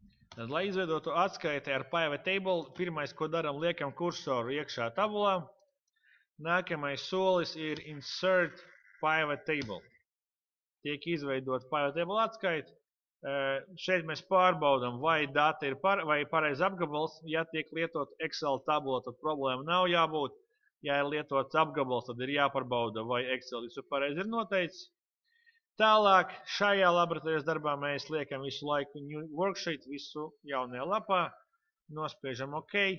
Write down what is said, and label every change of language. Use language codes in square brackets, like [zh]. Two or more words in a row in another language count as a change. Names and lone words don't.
[lv] Tad, lai izveidotu atskaiti ar [en] pivot table, [lv] pirmais, ko daram, liekam kursoru iekšā tabulā. Nākamais solis ir [en] insert pivot table. [lv] Tiek izveidot [en] pivot table [lv] atskaiti. Šeit mēs pārbaudam, vai data ir pareizi apgabals. Ja tiek lietot Excel tabula, tad problēma nav jābūt. Ja ir lietots apgabals, tad ir jāpārbauda, vai Excel visu pareizi ir noteicis. Tālāk šajā laboratorijas darbā mēs liekam visu laiku [en] new worksheet, [lv] visu jaunajā lapā, nospiežam OK.